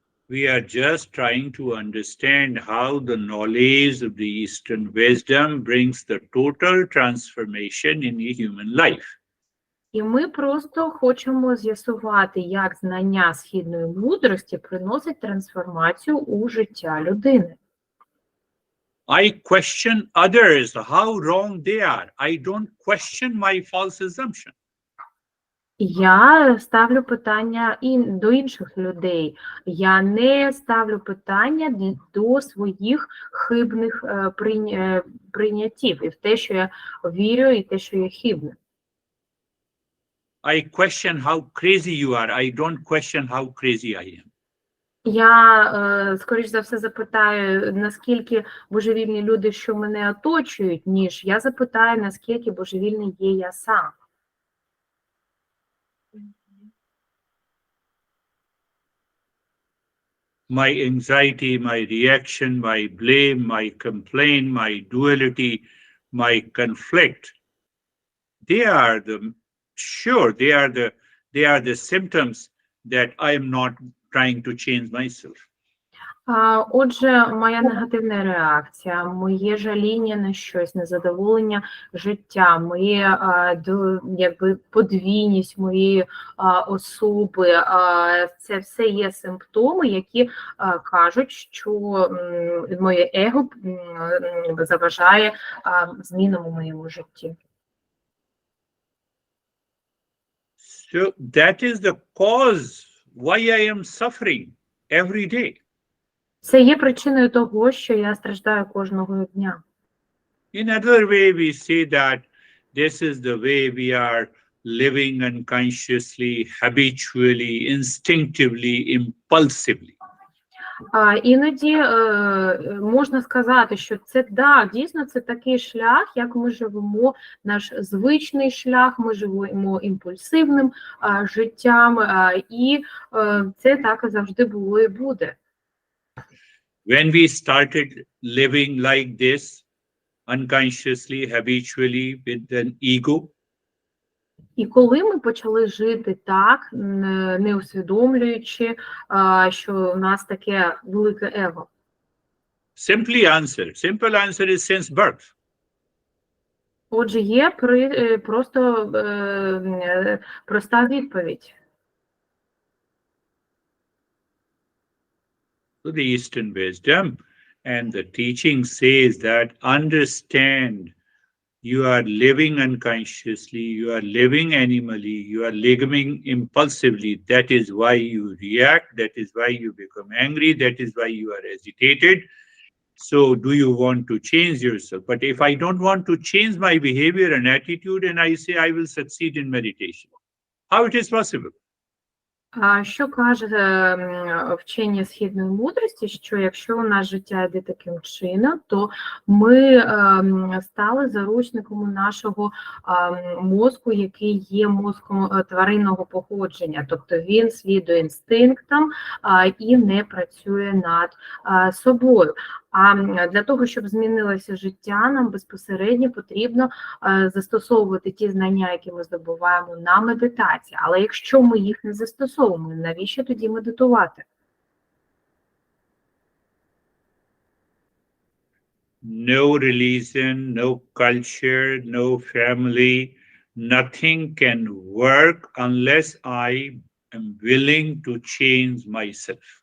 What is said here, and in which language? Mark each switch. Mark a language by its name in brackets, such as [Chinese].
[English] We are just trying to understand how the knowledge of the Eastern wisdom brings the total transformation in a human life. [Ukrainian] І ми просто хочемо з'ясувати, як знання східної мудрості приносить трансформацію у життя людини. [English] I question others, how wrong they are. I don't question my false assumption. [Ukrainian] Я ставлю питання і до інших людей. Я не ставлю питання до своїх хибних прийняттів і в те, що я вірю, і те, що я хибне. [English] I question how crazy you are. I don't question how crazy I am. [Ukrainian] Я, скоріш за все, запитаю, наскільки божевільні люди, що мене оточують, ніж я запитаю, наскільки божевільний є я сам. [English] My anxiety, my reaction, my blame, my complaint, my duality, my conflict, they are the symptoms that I am not trying to change myself. [Ukrainian] Отже, моя негативна реакція, моє жаління на щось, незадоволення життя, моє якби подвійність моєї особи, це все є симптоми, які кажуть, що моє его заважає змінам у моєму житті. [English] So that is the cause why I am suffering every day. [Ukrainian] Це є причиною того, що я страждаю кожного дня. [English] In another way, we say that this is the way we are living unconsciously, habitually, instinctively, impulsively. [Ukrainian] Іноді можна сказати, що це, дійсно, це такий шлях, як ми живемо, наш звичний шлях, ми живемо імпульсивним життям, і це так і завжди було і буде. [English] When we started living like this, unconsciously, habitually, with an ego, [Ukrainian] і коли ми почали жити так, не усвідомлюючи, що в нас таке велике его? [English] simple answer is since birth. [Ukrainian] Отже, є просто проста відповідь. [English] So the Eastern wisdom and the teaching says that understand you are living unconsciously, you are living animally, you are living impulsively. That is why you react, that is why you become angry, that is why you are agitated. So do you want to change yourself? But if I don't want to change my behavior and attitude and I say I will succeed in meditation, how it is possible? [Ukrainian] Що каже вчення східної мудрості, що якщо у нас життя йде таким чином, то ми стали заручниками нашого мозку, який є мозком тваринного походження, тобто він слідує інстинктам і не працює над собою. А для того, щоб змінилося життя, нам безпосередньо потрібно застосовувати ті знання, які ми здобуваємо на медитації. Але якщо ми їх не застосовуємо, навіщо тоді медитувати? [English] No religion, no culture, no family, nothing can work unless I am willing to change myself.